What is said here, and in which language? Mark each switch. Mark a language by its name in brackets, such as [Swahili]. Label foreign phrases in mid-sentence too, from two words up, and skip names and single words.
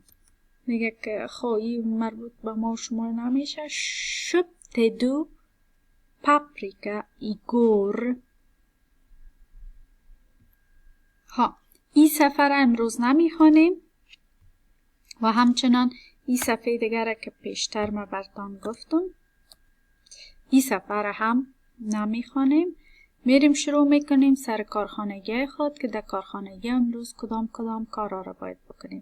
[Tajik] میگه که خواهی مربوط به ما شما نمیشه. [Swedish] köpte du paprika igår. [Tajik] این صفحه را امروز نمیخوانیم و همچنان این صفحه دیگر که پیشتر ما براتون گفتم این صفحه را هم نمیخوانیم. میریم شروع میکنیم سر کارخانگی خود که در کارخانگی امروز کدام کارا را باید بکنیم.